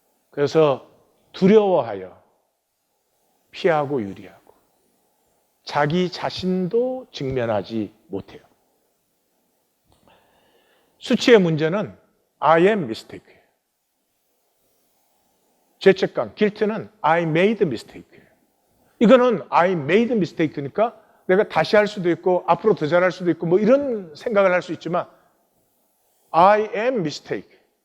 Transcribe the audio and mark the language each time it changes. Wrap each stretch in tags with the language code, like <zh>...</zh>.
<ko>그래서 두려워하여 피하고 유리하고 자기 자신도 직면하지 못해요. 수치의 문제는</ko> <en>I am mistake예요. 죄책감, guilt는 I made mistake예요.</en> <ko>이거는</ko> <en>I made mistake</en> <ko>니까 내가 다시 할 수도 있고 앞으로 더 잘할 수도 있고 뭐 이런 생각을 할 수 있지만</ko> <en>I am mistake.</en>